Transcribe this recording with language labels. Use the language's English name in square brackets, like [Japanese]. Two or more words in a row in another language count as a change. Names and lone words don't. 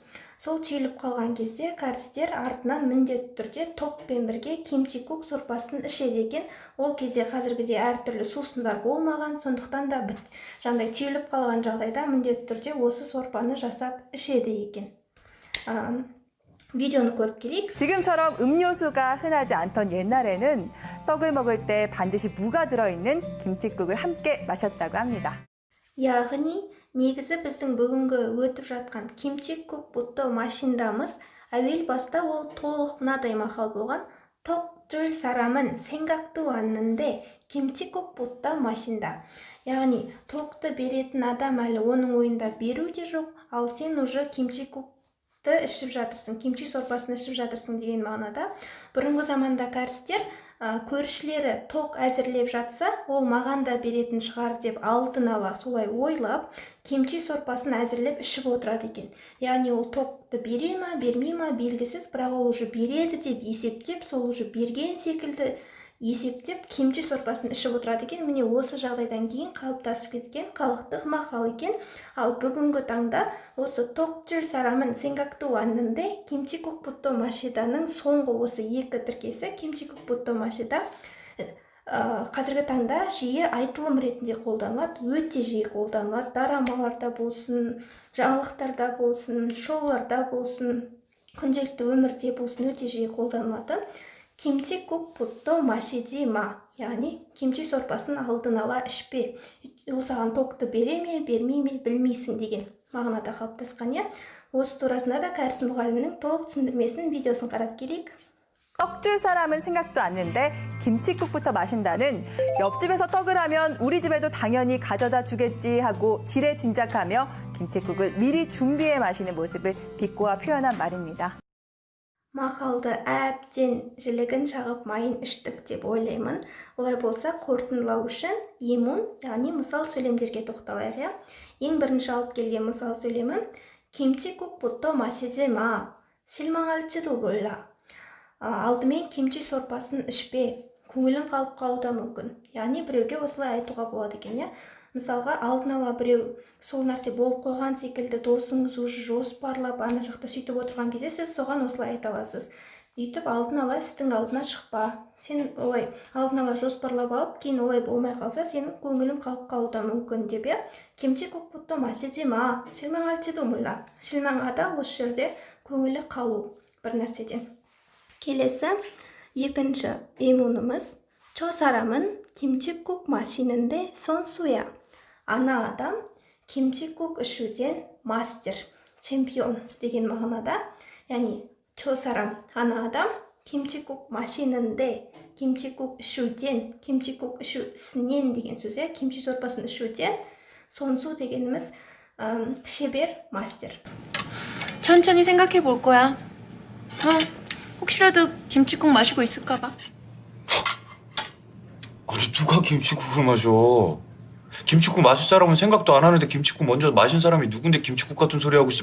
[Kazakh] Сол түйіліп қалған кезде кәрістер артынан міндетті түрде токпен бірге кимчикук сорпасын ішеді екен. Ол кезде қазіргідей әртүрлі сусындар болмаған, сондықтан да жаңағыдай түйіліп қалған жағдайда міндетті түрде осы сорпаны жасап ішеді екен. 비디오는 көріп келейік. [Korean] 지금처럼 음료수가 흔하지 않던 옛날에는 떡을 먹을 때 반드시 무가 들어있는 김칫국을 함께 마셨다고 합니다. [Kazakh] яғни негізі біздің бүгінгі өтіп жатқан [Korean] 김치국부터 마신다мыз [Kazakh] әуел баста ол толық мынадай мақал болған: [Korean] tok 줄 사람은 생각도 않는데 김치국부터 마신다. [Kazakh] яғни тоқты беретін адам әлі оның ойында беру де жоқ, ал сен уже ішіп жатырсың, кимчи сорпасын ішіп жатырсың деген мағынада. Бұрынғы заманда кәрістер көршілері ток әзірлеп жатса, ол маған да беретін шығар деп алдын ала солай ойлап, кимчи сорпасын әзірлеп ішіп отырады екен. Яғни ол токты бере ма, бермей ма белгісіз, бірақ ол уже береді деп есептеп, сол уже берген секілді есептеп кимчи сорпасын ішіп отырады екен. Міне осы жағдайдан кейін қалыптасып кеткен халықтық мақал екен. Ал бүгінгі таңда осы [Korean] ток 줄 사람은 생각도 왔는데 김치국부터 마시다ның [Kazakh] соңғы осы екі тіркесі [Korean] 김치국부터 마시다 [Kazakh] қазіргі таңда жиі айтылым ретінде қолданылады, өте жиі қолданылады. Дорамаларда болсын, жаңалықтарда болсын, шоуларда болсын, күнделікті өмірде болсын өте жиі қолданылады. [Korean] 김치국부터 마시지 마. [Kazakh] яғни кимчи сорпасын алдын ала ішпе. Ол саған токты бере ме, бермей ме білмейсің деген мағынада қалыптасқан. Осы турасында да кәріс мұғалімнің толық түсіндірмесін видеосын қарап келейік. [Korean] 떡 줄 사람은 생각도 않는데 김칫국부터 마신다는 옆집에서 떡을 하면 우리 집에도 당연히 가져다 주겠지 하고 지레 짐작하며 김칫국을 미리 준비해 마시는 모습을 비꼬아 표현한 말입니다. [Kazakh] Мақалды әбден жілігін шағып майын іштік деп ойлаймын. Олай болса қорытындылау үшін емун, яғни мысал сөйлемдерге тоқталайық. Ең бірінші алып келген мысал сөйлемі: [Korean] 김치국부터 마시지 마. 실망할지도 몰라. [Kazakh] Алдымен кимчи сорпасын ішпе, көңілің қалып қалуы да мүмкін. Яғни біреуге осылай айтуға болады екен. Мысалға, алдын ала біреу сол нәрсе болып қойған секілді досыңыз уже жоспарлап ана жақта сөйтіп отырған кезде сіз соған осылай айта аласыз: Өйтіп алдын ала істің алдына шықпа. Сен олай алдын ала жоспарлап алып, кейін олай болмай қалса, сенің көңілің қалып қалуы да мүмкін деп, иә. [Korean] 김치국부터 마시지 마. 실망할지도 몰라. [Kazakh] 실망하다 осы жерде көңілі қалу бір нәрседен. келесі екінші иммунымыз. [Korean] 저 사람은 김치국 마시는데 선수야. [Kazakh] ана адам 김치국 ішуден мастер, чемпион деген мағынада. яғни [Korean] 저 사람, [Kazakh] ана адам [Korean] 김치국 마시는데, [Kazakh] 김치국 ішуден, 김치국 ішусінен деген сөз, 김치 сорпасын ішуден. 선수 дегеніміз шебер, мастер. [Korean] 천천히 생각해 볼 거야. 혹시라도 김치국 마시고 있을까 봐. 아니 누가 김치국을 마셔? 김치국 마실 사람은 생각도 안 하는데 김치국 먼저 마신 사람이 누군데 김치국 같은 소리 하고 있어.